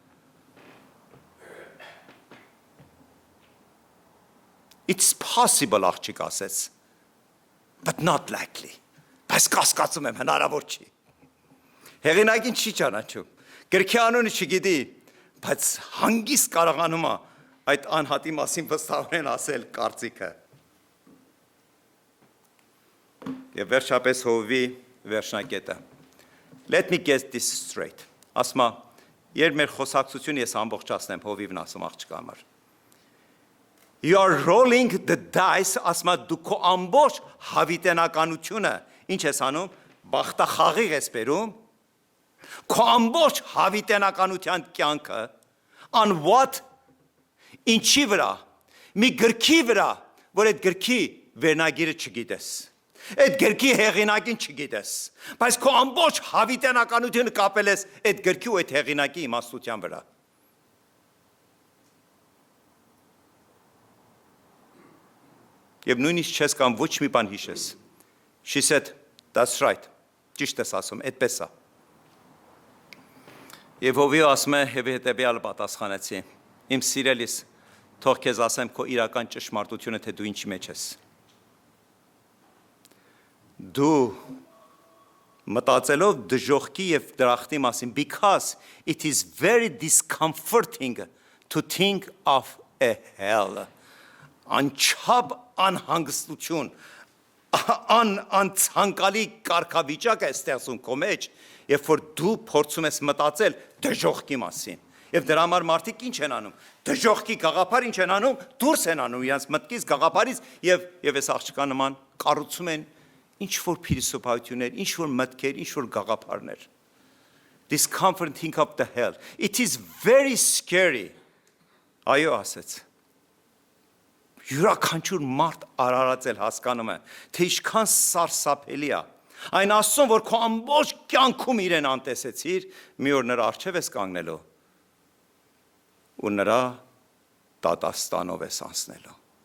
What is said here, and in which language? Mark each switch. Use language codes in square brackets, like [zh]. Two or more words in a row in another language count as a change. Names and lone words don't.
[en] It's possible, [hy] աղջիկ ասեց, [en] but not likely, [hy] բայց կասկածում եմ, հնարավոր չի։ Հեղինակին չի ճանաչում, գրքի անունը չգիտի, բայց հանգիստ կարողանում է այդ անհատի մասին վստահորեն ասել կարծիքը։ Եվ վերջապես Հովվի վերջնակետը։ [en] Let me get this straight, [hy] ասում է, երբ մեր խոսակցությունը ես ամբողջացնեմ, Հովիվն ասում աղջկա համար։ [en] You are rolling the dice, [hy] ասում է դու քո ամբողջ հավիտենականությունը, ինչ ես անում, բախտախաղիղ ես բերում, քո ամբողջ հավիտենականության կյանքը, [en] on what, [hy] ինչի վրա, մի գրքի վրա, որ այդ գրքի վերնագիրը չգիտես, այդ գրքի հեղինակին չգիտես, բայց քո ամբողջ հավիտենականությունը կապել ես այդ գրքի ու այդ հեղինակի իմաստության վրա։ Եվ նույնիսկ չես կամ ոչ մի բան հիշես։ [en] She said, that's right, [hy] ճիշտ ես ասում, այդպես է։ Եվ Հովիվը ասում է, եւ հետեւյալը պատասխանեցի, իմ սիրելիս, թող քեզ ասեմ քո իրական ճշմարտությունը, թե դու ինչի մեջ ես։ Դու մտածելով դժոխքի եւ դրախտի մասին, [en] because it is very discomforting to think of a hell. [hy] Անչափ անհանգստություն, անցանկալի կարգավիճակ է ստեղծում քո մեջ, երբ որ դու փորձում ես մտածել դժոխքի մասին։ Եվ դրա համար մարդիկ ինչ են անում։ Դժոխքի գաղափար ինչ են անում, դուրս են անում իրենց մտքից, գաղափարից եւ այս աղջկա նման կառուցում են ինչ որ փիլիսոփայություններ, ինչ որ մտքեր, ինչ որ գաղափարներ։ [en] Discomfort, think of the hell. It is very scary. [hy] Այո, ասեց։ Յուրաքանչյուր մարդ արարածել հասկանում է, թե ինչքան սարսափելի է։ Այն Աստծուն, որ քո ամբողջ կյանքում իրեն անտեսեցիր, մի օր նրա առջև ես կանգնելու ու նրա դատաստանով ես անցնելու։